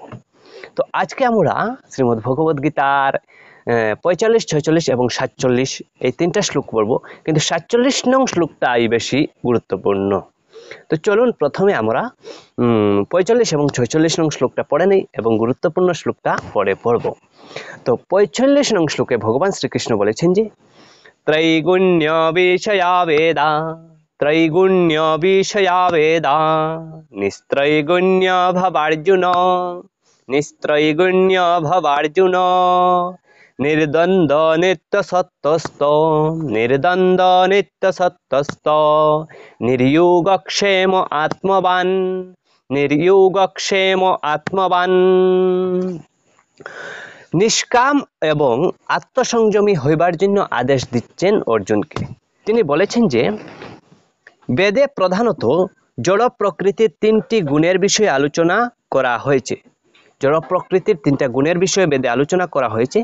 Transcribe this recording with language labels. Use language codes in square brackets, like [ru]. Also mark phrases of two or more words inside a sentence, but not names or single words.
[bn] তো আজকে আমরা শ্রীমদ্ ভগবদ গীতার 45, 46 এবং 47 এই তিনটা শ্লোক পড়ব, কিন্তু 47 নং শ্লোকটাই বেশি গুরুত্বপূর্ণ। তো চলুন প্রথমে আমরা 45 এবং 46 নং শ্লোকটা পড়ে নেই এবং গুরুত্বপূর্ণ শ্লোকটা পরে পড়ব। তো 45 নং শ্লোকে ভগবান শ্রীকৃষ্ণ বলেছেন যে [sa] त्रैगुण्य विषया वेदा, त्रैगुण्य विषया वेदा, निस्त्रैगुण्य भवार्जुन, निस्त्रैगुण्य भवार्जुन, निर्द्वन्द्व नित्य सत्त्वस्त, निर्द्वन्द्व नित्य सत्त्वस्त, निर्योगक्षेम आत्मवान्, निर्योगक्षेम आत्मवान्। [bn] নিষ্কাম এবং আত্মসংযমী হইবার জন্য আদেশ দিচ্ছেন অর্জুনকে। তিনি বলেছেন যে বেদে প্রধানত জড় প্রকৃতির তিনটি গুণের বিষয়ে আলোচনা করা হয়েছে। জড় প্রকৃতির তিনটা গুণের বিষয়ে বেদে আলোচনা করা হয়েছে।